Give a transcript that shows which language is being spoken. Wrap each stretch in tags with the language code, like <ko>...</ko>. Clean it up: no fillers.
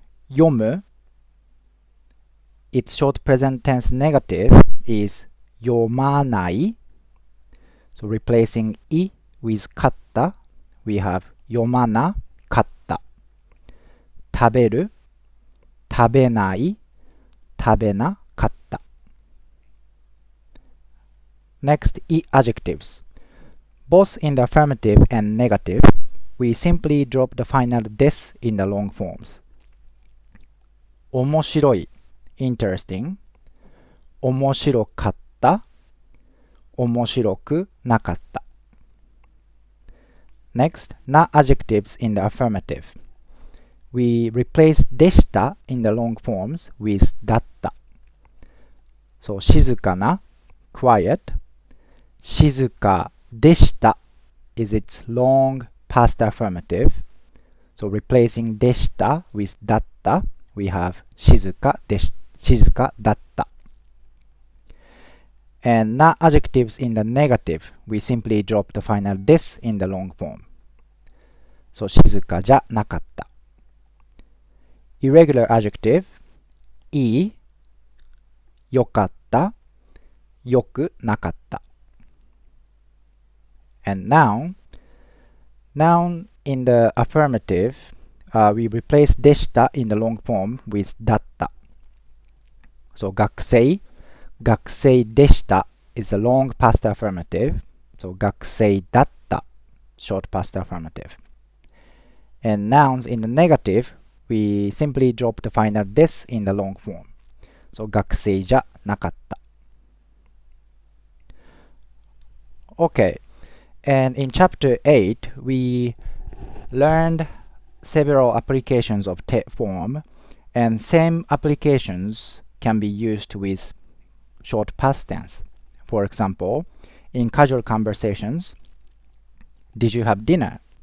<en>読む, its short present tense negative is 読まない. So replacing I with 買った, we have 読まなかった.</en> <ja>食べる, 食べない, 食べなかった.</ja> <en>Next, I adjectives. Both in the affirmative and negative, we simply drop the final des in the long forms.</en> <ja>面白い interesting, 面白かった、面白くなかった.</ja> <en>Next, na adjectives in the affirmative. We replace でした in the long forms with だった. So 静かな quiet, 静かでした is its long past affirmative. So replacing でした with だった, we have 静かだった. And na adjectives in the negative, we simply drop the final des in the long form.</en> <ja>So 静かじゃなかった.Irregular adjective, いい、よかった、よくなかった.</ja> <en>And noun in the affirmative, we replace でした in the long form with だった. So 学生でした is a long past affirmative. So 学生だった short past affirmative. And nouns in the negative, we simply drop the final des in the long form.</en> <ja>So 学生じゃなかった.</ja> <en>Okay, and in chapter 8, we learned several applications of te form, and same applications can be used with short past tense. For example, in casual conversations, did you have dinner?</en>